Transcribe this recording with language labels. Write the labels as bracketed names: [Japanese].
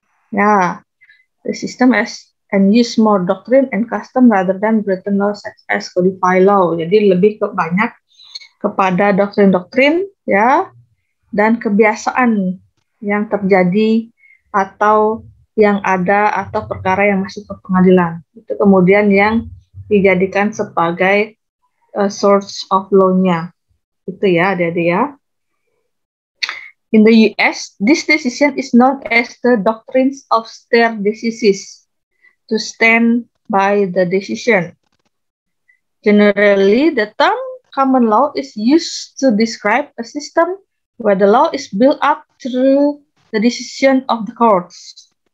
[English] Ya, the system has and use more doctrine and custom rather than written law such as codified law. [Indonesian] Jadi lebih banyak kepada doktrin-doktrin, ya, dan kebiasaan yang terjadi atau yang ada atau perkara yang masuk ke pengadilan. Itu kemudian yang dijadikan sebagai [English] source of law- [Indonesian] nya. Itu ya, adik-adik ya. [English] In the US, this decision is known as the doctrines of stare decisis, to stand by the decision. Generally, the term common law is used to describe a system where the law is built up through the decision of the courts.